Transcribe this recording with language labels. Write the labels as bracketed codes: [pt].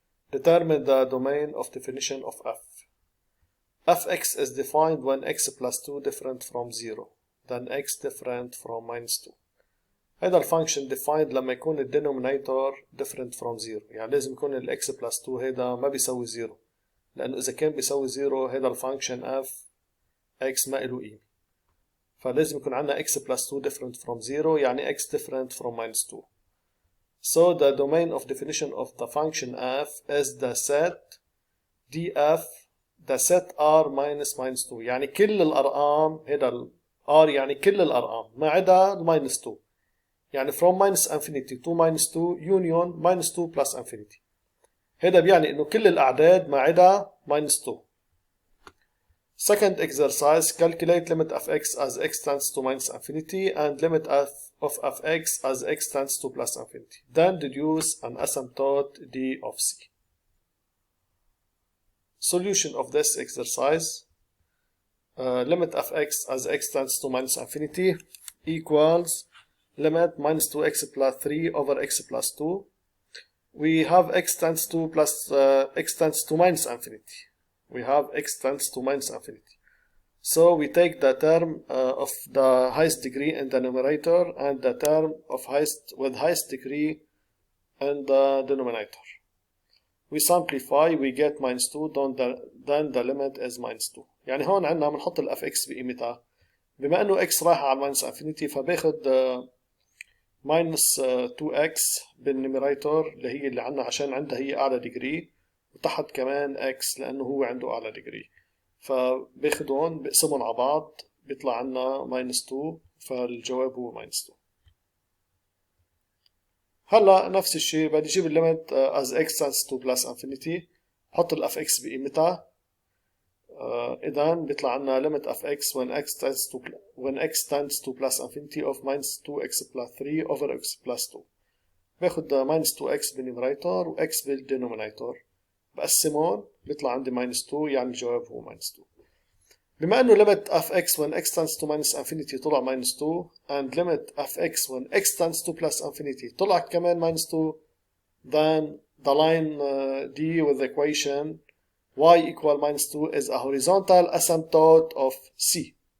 [en] Determine the domain of definition of f. fx is defined when x plus 2 different from 0, then x different from minus 2. [ar] هذا الفانكشن defined لما يكون الدينومينيتور [en] different from 0، [ar] يعني لازم يكون الاكس plus 2 هذا ما بيساوي 0، لأنه إذا كان بيساوي 0 هذا الفانكشن f x ما إله قيمة. فلازم يكون عندنا x plus 2 [en] different from 0، [ar] يعني x different from minus 2. [en] So the domain of definition of the function f is the set df the set r minus 2، [ar] يعني كل الأرقام، [en] هذا r يعني كل الأرقام ما عدا minus 2، يعني from minus infinity to minus 2 union minus 2 plus infinity. [ar] هذا بيعني إنه كل الأعداد ما عدا minus 2. [en] Second exercise, calculate limit of x as x tends to minus infinity and limit of fx as x tends to plus infinity. Then deduce an asymptote d of c. Solution of this exercise. Limit of x as x tends to minus infinity equals limit minus 2x plus 3 over x plus 2. We have x tends to plus x tends to minus infinity. We have x tends to minus infinity. So we take the term of the highest degree in the numerator and the term of highest degree in the denominator. We simplify, we get minus 2, then the limit is minus 2. [ar] يعني هون عندنا بنحط ال fx بقيمتها. بما انه x رايحة على minus infinity فباخد minus 2x بالنيميريتور اللي عندنا عشان عندها هي أعلى ديجري، وتحت كمان x لأنه هو عنده أعلى ديجري، فباخدهم بقسمهم على بعض بيطلع عنا minus 2، فالجواب هو minus 2. هلا نفس الشيء بدي اجيب الليمت as x tends to plus infinity، حط ال fx بقيمتها. إذا بيطلع عنا [en] limit of x when x tends to plus infinity of minus 2x plus 3 over x plus 2. [ar] باخد minus 2x بالنيميريتور و x بالدينومينيتور، بقسمهم بيطلع عندي minus 2، يعني الجواب هو minus 2. بما انه [en] limit of x when x tends to minus infinity طلع minus 2 and limit of x when x tends to plus infinity طلع كمان minus 2, then the line D with the equation y equal minus 2 is a horizontal asymptote of C.